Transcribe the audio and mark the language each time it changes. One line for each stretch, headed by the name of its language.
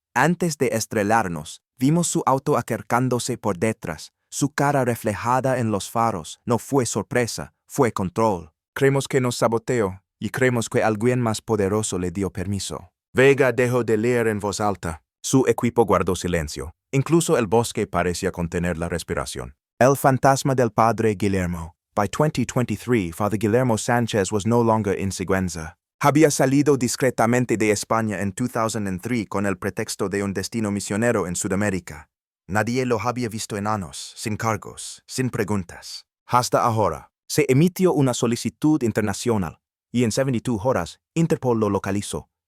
Spanish: Antes de estrellarnos, vimos su auto acercándose por detrás, su cara reflejada en los faros. No fue sorpresa, fue control. Creemos que nos saboteó y creemos que alguien más poderoso le dio permiso. Vega dejó de leer en voz alta. Su equipo guardó silencio. Incluso el bosque parecía contener la respiración. El fantasma del padre Guillermo.
English: By 2023, Father Guillermo Sánchez was no longer in Sigüenza.
Spanish: Había salido discretamente de España en 2003 con el pretexto de un destino misionero en Sudamérica. Nadie lo había visto en años, sin cargos, sin preguntas. Hasta ahora, se emitió una solicitud internacional, y en 72 horas, Interpol lo localizó.